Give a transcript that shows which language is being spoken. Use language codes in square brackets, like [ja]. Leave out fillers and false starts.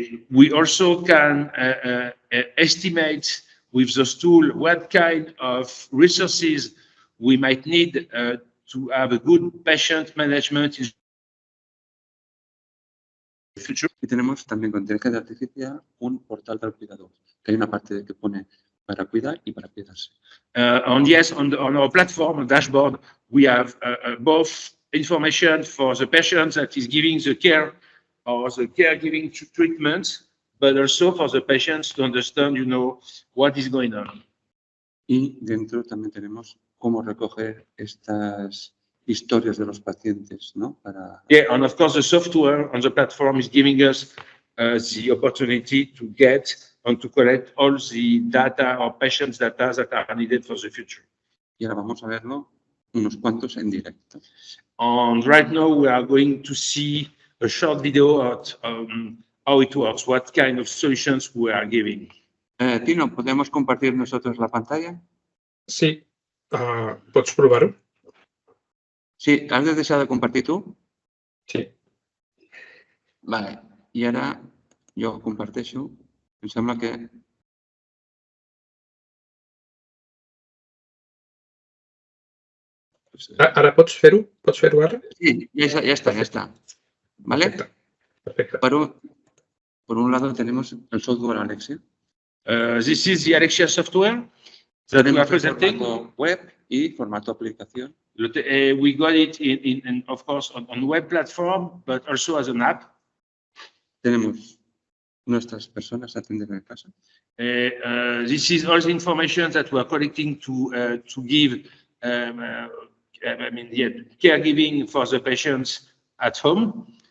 [en] We also can estimate with those tools what kind of resources we might need to have a good patient management in the future. [es] Y tenemos también con inteligencia artificial un portal del cuidador, que hay una parte que pone para cuidar y para cuidarse. [en] And yes, on our platform dashboard, we have both information for the patient that is giving the care or the caregiving treatment, but also for the patients to understand, you know, what is going on. [es] Y dentro también tenemos cómo recoger estas historias de los pacientes, ¿no? [en] Yeah, and of course the software on the platform is giving us the opportunity to get and to collect all the data or patients' data that are needed for the future. [es] Y ahora vamos a verlo unos cuantos en directo. [en] And right now we are going to see a short video of how it works, what kind of solutions we are giving. [es] Tino, ¿podemos compartir nosotros la pantalla? [ca] Sí, pots provar-ho? Sí, has de deixar de compartir tu? Sí. Vale, i ara jo comparteixo. Em sembla que... Ara pots fer-ho? Pots fer-ho ara? [es] Sí, ya está. ¿Vale? Perfecto. Por un lado tenemos el software Alexia. [en] This is the Alexia software that we are presenting. [es] Formato web y formato aplicación. [en] We got it in of course, on web platform, but also as an app. [es] Tenemos nuestras personas atendiendo en casa. [en] This is all the information that we are collecting to give, caregiving for the patients at home.